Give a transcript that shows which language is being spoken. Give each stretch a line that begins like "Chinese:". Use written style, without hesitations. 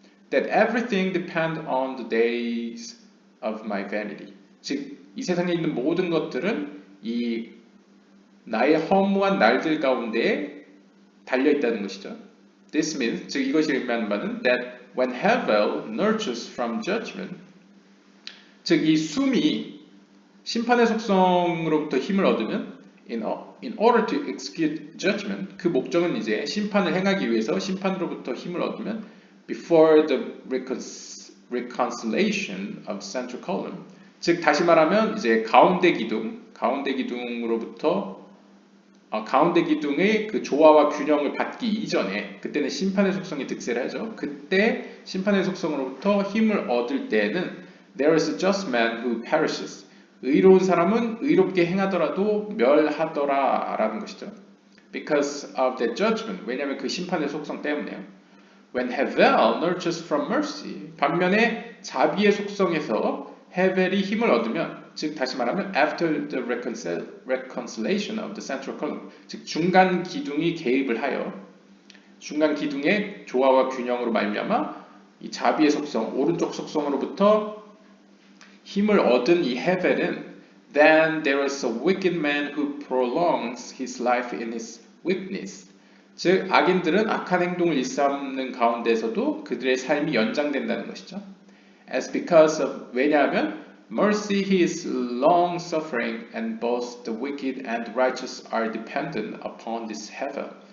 English: That everything depends on the days of my vanity.
Korean: 즉, 이 세상에 있는 모든 것들은 이 나의 허무한 날들 가운데 달려 있다는 것이죠.
English: This means,
Korean: 즉 이것이 의미하는 바는
English: that when Hevel nurtures from judgment,
Korean: 즉 이 숨이 심판의 속성으로부터 힘을 얻으면
English: in order to execute judgment,
Korean: 그 목적은 이제 심판을 행하기 위해서 심판으로부터 힘을 얻으면
English: before the reconciliation of central column,
Korean: 즉 다시 말하면 이제 가운데 기둥으로부터 가운데 기둥의 그 조화와 균형을 받기 이전에, 그때는 심판의 속성이 득세를 하죠. 그때 심판의 속성으로부터 힘을 얻을 때에는
English: there is a just man who perishes.
Korean: 의로운 사람은 의롭게 행하더라도 멸하더라 라는 것이죠.
English: Because of the judgment.
Korean: 왜냐하면 그 심판의 속성 때문에요.
English: When Hevel nurtures from mercy.
Korean: 반면에 자비의 속성에서 헤벨이 힘을 얻으면, 즉 다시 말하면
English: after the reconciliation of the central column,
Korean: 즉 중간 기둥이 개입을 하여 중간 기둥의 조화와 균형으로 말미암아 이 자비의 속성, 오른쪽 속성으로부터 힘을 얻은 이 헤벨은
English: then there is a wicked man who prolongs his life in his wickedness.
Korean: 즉 악인들은 악한 행동을 일삼는 가운데서도 그들의 삶이 연장된다는 것이죠.
English: As because of,
Korean: 왜냐하면
English: mercy he is long suffering and both the wicked and righteous are dependent upon this heaven.